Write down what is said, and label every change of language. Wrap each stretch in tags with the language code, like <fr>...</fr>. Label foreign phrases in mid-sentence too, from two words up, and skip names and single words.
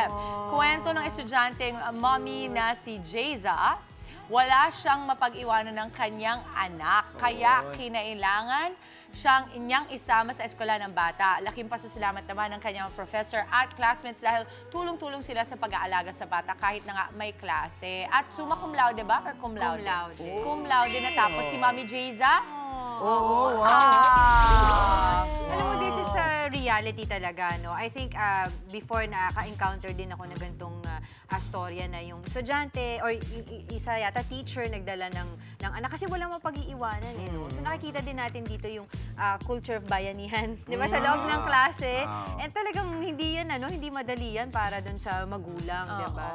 <tl>Kwento ng estudyanteng mommy na si Jayza, wala siyang mapag-iwanan ng kanyang anak. Kaya kinailangan niyang isama sa eskwela ng bata. Laking pasasalamat naman ng kanyang professor at classmates dahil tulong-tulong sila sa pag-aalaga sa bata kahit na nga may klase. At</tl> <la>summa cum laude</la> <tl>ba? Or</tl> <la>cum laude? Cum laude. Cum laude</la> <tl>na tapos si Mommy Jayza. Oo, wow. Alam mo,</tl> <en>this is a reality talaga, no? I think before</en> <tl>nakaka-encounter din ako na ganitong storya na yung estudyante or isa yata teacher nagdala ng anak kasi walang mapag-iiwanan eh, no? So nakikita din natin dito yung</tl> <en>culture of</en> <tl>bayanihan, di ba? Sa loob ng klase. And talagang hindi yan, hindi madali yan para dun sa magulang, di ba?</tl>